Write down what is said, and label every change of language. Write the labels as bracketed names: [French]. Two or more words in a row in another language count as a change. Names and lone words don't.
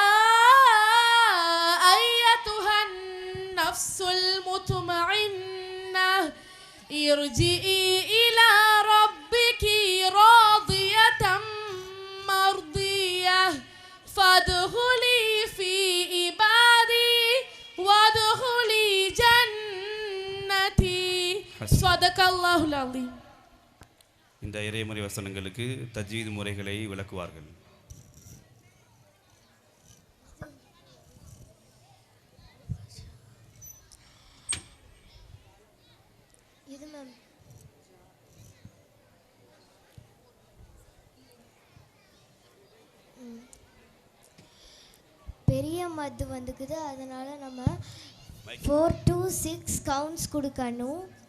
[Arabic] أيتها النفس المطمئنة ارجعي إلى ربك راضية مرضية فادخلي في عبادي وادخلي جنتي صدق الله العظيم. [Tamil] இந்த இறைமறை வசனங்களுக்கு தஜ்வீத் முறைகளை விளக்குவார்கள். இது மேம் பெரிய மத்து வந்துக்குது, அதனால் நம்ம 4 to 6 கவுண்ட்ஸ் கொடுக்கணும்.